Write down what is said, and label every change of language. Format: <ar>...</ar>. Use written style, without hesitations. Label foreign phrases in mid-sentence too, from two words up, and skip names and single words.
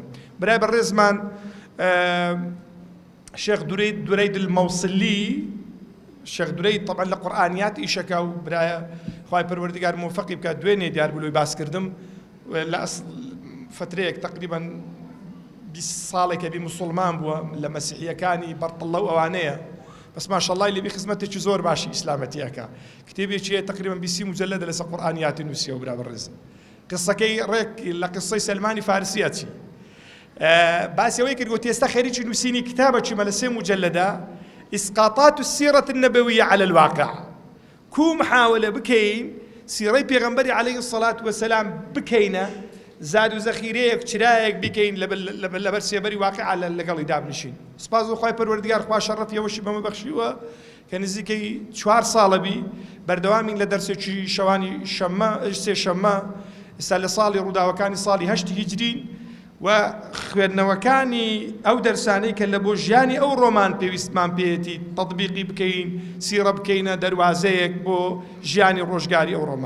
<ckb>برای بەڕێزمان شێخ دورەید المەوسلی شێخ دورەید طبعا لە قورئانیات ئیشەکە و برایە خوای پەروەردگار موفقی بکات دوێنێ دیار بلوی باس کردم لە فترەیەک تقریبا 20 ساڵێکە بی مسلمان بووە لە مەسیحیەکانی بەرتڵە و ئەوانەیە بەس ماشەڵڵای لێبی خزمەتێکی زۆر باشی ئیسلامەتیەکە کتێبێکی هەیە تقریبا 20 مجلدە لەسەر قورئانیاتی نووسیە و برا بەڕێزم. قسەکەی ڕێک لە قسەی سەلمانی فارسیە چی باسیەوەی کرد گوتی ئێستا خەریکی نووسینی کتابێکی مە لە 3 مجلدە ئیسقاطات السیرة النبوية على الواقع کو محاولە بکەین سیرەی پێغەمبەری</ckb> <ar>عەلەیهی السەڵات وەسەلام</ar> <ckb>بکەینە زاد و زەخیرەیەک چرایەک بکەین لەبەر سێبەری واقعا لەگەڵی دابنشین. سپاس بۆ خوای پەروەردگار خوا شەڕەفی ئەوەشی بەمە بەخشیوە کە نزیکەی 4 ساڵە بی بەردەوامین لە دەرسێکی شەوانی سێ شەممە ئێستا لە ساڵی ڕووداوەکانی ساڵی 8 هیجرین و خوێندنەوەکانی ئەو دەرسانەی کە لە بۆ ژیانی ئەو ڕۆمان پێویستمان پێێتی تەطبیقی بکەین سیرە بکەینە دەروازەیەک بۆ ژیانی ڕۆژگاری ئەو ڕۆمان.</ckb>